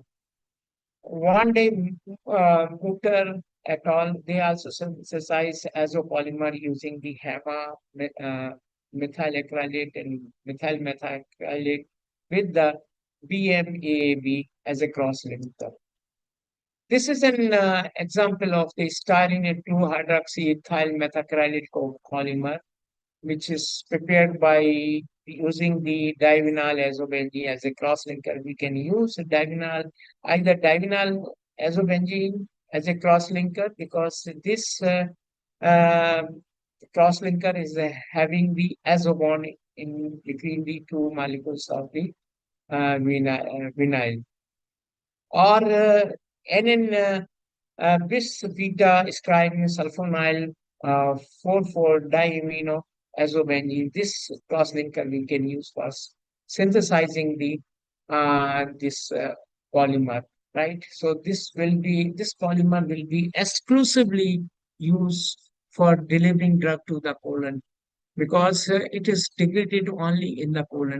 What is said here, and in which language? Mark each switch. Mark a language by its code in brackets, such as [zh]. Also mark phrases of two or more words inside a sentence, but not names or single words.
[en] One day, Gour et al., they also synthesize azopolymer using the hema methylacrylate and methyl methacrylate with the BMAAB as a cross-linker. This is an example of the styrene 2-hydroxyethyl methacrylate copolymer, which is prepared by using the divinyl azobenzene as a cross-linker. We can use either divinyl azobenzene as a cross-linker because this cross-linker is having the azo bond in between the two molecules of the vinyl. Or NN bis beta styrene sulfonyl 4,4-diamino azobenzene. This cross-linker we can use for synthesizing the this polymer, right? So this polymer will be exclusively used for delivering drug to the colon because it is degraded only in the colon.